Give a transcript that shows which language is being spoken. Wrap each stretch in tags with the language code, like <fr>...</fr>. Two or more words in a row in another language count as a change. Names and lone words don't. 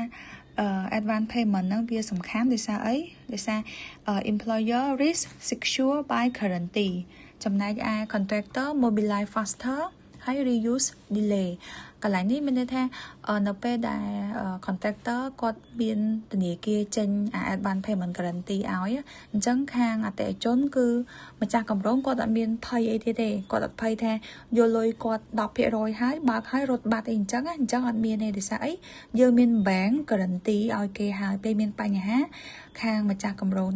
<en>advance payment</en> <km>ហ្នឹងវាសំខាន់ដោយសារអីដោយសារ</km> <en>employer risk secure by guarantee</en> <km>ចំណែកឯ</km> <en>contractor mobilize faster</en> <km>ហើយ</km> <en>reuse delay</en> <km>កន្លែងនេះមានន័យថានៅពេលដែល contractor គាត់មានធនាគារចេញ</km> <en>advance payment guarantee</en> <km>ឲ្យអញ្ចឹងខាងអតិថិជនគឺម្ចាស់គម្រោងគាត់អត់មានភ័យអីទៀតទេគាត់អត់ភ័យថាយកលុយគាត់ 10% ហើយបើកហើយរ ត់បាត់អីអញ្ចឹងអត់មានទេដោយសារអីយើងមាន</km> <en>bank guarantee</en> <km>ឲ្យគេហើយពេលមានបញ្ហាខាងម្ចាស់គម្រោង</km>